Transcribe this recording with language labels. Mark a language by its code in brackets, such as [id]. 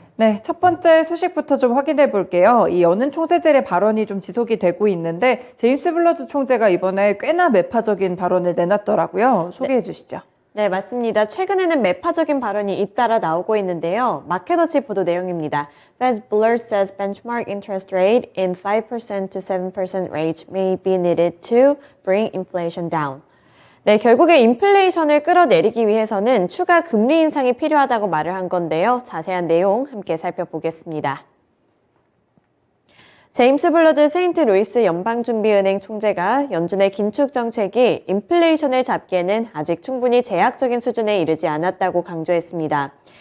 [ko] 네, 첫 번째 소식부터 좀 확인해 볼게요. 이 여는 총재들의 발언이 좀 지속이 되고 있는데 제임스 블러드 총재가 이번에 꽤나 매파적인 발언을 내놨더라고요. 소개해 주시죠. 네, 맞습니다. 최근에는 매파적인 발언이 잇따라 나오고 있는데요. 마켓워치 보도 내용입니다. [en] Fed Bullard says benchmark interest rate in 5% to 7% range may be needed to bring inflation down. [ko] 네, 결국에 인플레이션을 끌어내리기 위해서는 추가 금리 인상이 필요하다고 말을 한 건데요. 자세한 내용 함께 살펴보겠습니다. 제임스 블러드 세인트루이스 연방준비은행 총재가 연준의 긴축 정책이 인플레이션을 잡기에는 아직 충분히 제약적인 수준에 이르지 않았다고 강조했습니다.